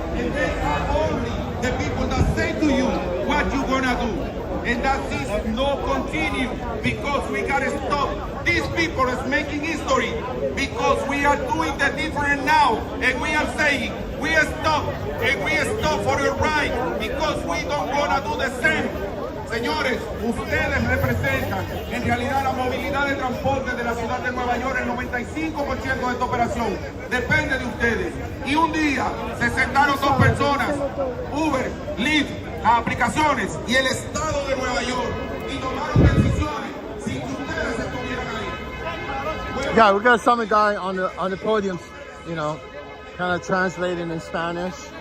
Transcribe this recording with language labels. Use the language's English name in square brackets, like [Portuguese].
[English] The people that say to you what you gonna do, and that is no continue, because we gotta stop. These people is making history because we are doing the different now, and we are saying we stop, and we stop for your right, because we don't wanna do the same. [Spanish] Señores, ustedes representan en realidad la movilidad de transporte de la ciudad de Nueva York. El 95% de esta operación depende de ustedes. Y un día se sentaron dos personas, Uber, Lyft, las aplicaciones y el estado de Nueva York, y tomaron decisiones sin que ustedes estuvieran ahí. [English] Yeah, we got some guy on the podium, you know, kind of translating in Spanish.